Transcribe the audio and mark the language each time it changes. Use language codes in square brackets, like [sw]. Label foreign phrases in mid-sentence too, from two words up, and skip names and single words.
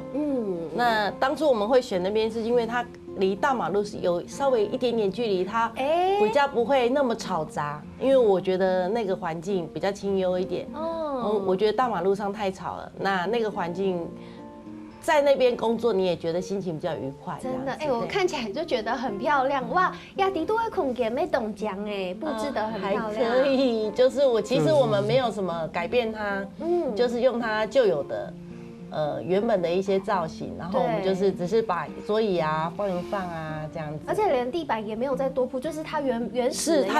[zh] 那當初我們會選那邊，是因為它離大馬路是有稍微一點點距離，它比較不會那麼吵雜。因為我覺得那個環境比較清幽一點。我覺得大馬路上太吵了，那個環境。在那邊工作，你也覺得心情比較愉快。真的，我看起來就覺得很漂亮哇！雅迪都會空間沒凍漿布置得很漂亮。還可以，就是其實我們沒有什麼改變它，就是用它舊有的。原本的一些造型，然後我們就是只是把桌椅啊放一放啊這樣子，而且連地板也沒有再多鋪，就是它原始的樣子，